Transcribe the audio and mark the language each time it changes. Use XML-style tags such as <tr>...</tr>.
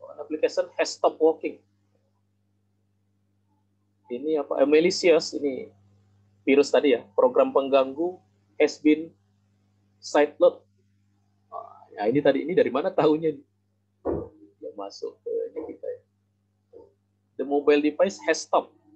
<en>Application has stopped working.</en> <id>Ini apa? Malicious ini virus tadi ya. Program pengganggu</id> <en>has been sideload.</en> <id>Ya ini tadi, ini dari mana tahunya? Dia masuk ke ini kita ya.</id> <en>The mobile device has stopped.</en>